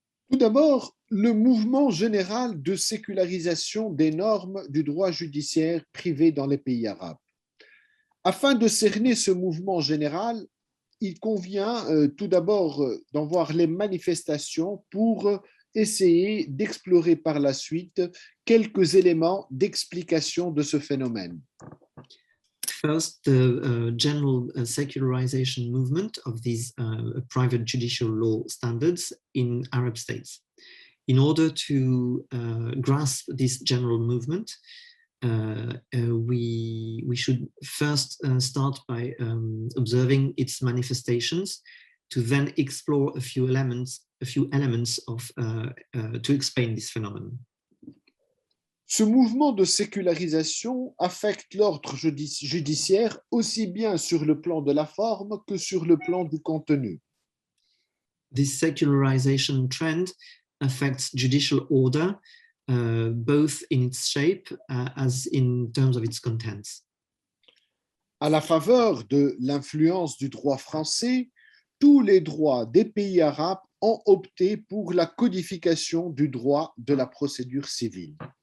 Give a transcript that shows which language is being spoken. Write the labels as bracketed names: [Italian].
[French] Tout d'abord, le mouvement général de sécularisation des normes du droit judiciaire privé dans les pays arabes. Afin de cerner ce mouvement général, il convient tout d'abord d'en voir les manifestations pour essayer d'explorer par la suite quelques éléments d'explication de ce phénomène. [English] First, the general secularization movement of these private judicial law standards in Arab states. In order to grasp this general movement, we should first start by observing its manifestations, to then explore a few elements of to explain this phenomenon. [French] Ce mouvement de sécularisation affecte l'ordre judiciaire aussi bien sur le plan de la forme que sur le plan du contenu. [English] This secularization trend affects judicial order, both in its shape as in terms of its contents. [French] À la faveur de l'influence du droit français, tous les droits des pays arabes ont opté pour la codification du droit de la procédure civile.